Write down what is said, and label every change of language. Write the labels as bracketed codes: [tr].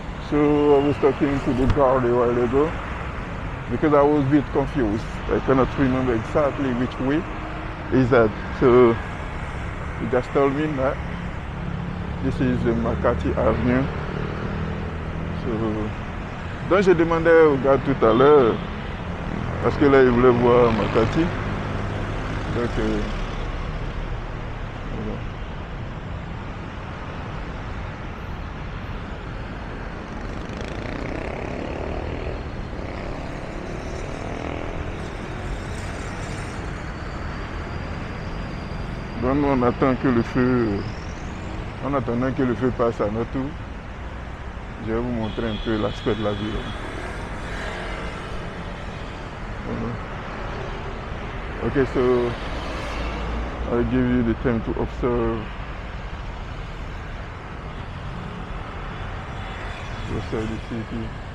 [en] So I was talking to the guard a while ago because I was a bit confused. I cannot remember exactly which way is that. So he just told me that this is the Makati Avenue. [fr] So, donc j'ai demandé au gars tout à l'heure, parce que là il voulait voir Makati. Donc voilà. Donc on attend que le feu, en attendant que le feu passe à notre tour, je vais vous montrer un peu l'aspect de la ville. [en] Okay, so I'll give you the time to observe the city.